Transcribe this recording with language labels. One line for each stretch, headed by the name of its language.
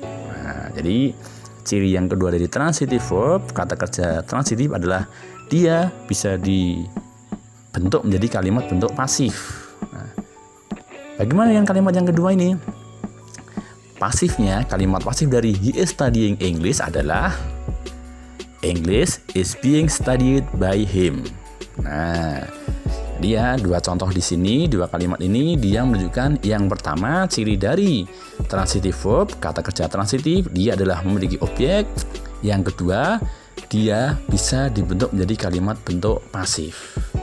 Indonesian: Nah, jadi ciri yang kedua dari transitive verb, kata kerja transitive adalah dia bisa dibentuk menjadi kalimat bentuk pasif. Nah, bagaimana yang kalimat yang kedua ini? Pasifnya, kalimat pasif dari
English: he is studying English adalah English is being studied by him.
Indonesian: Nah, dia dua contoh di sini, dua kalimat ini dia menunjukkan yang pertama ciri dari transitive verb, kata kerja transitive, dia adalah memiliki objek. Yang kedua, dia bisa dibentuk menjadi kalimat bentuk pasif.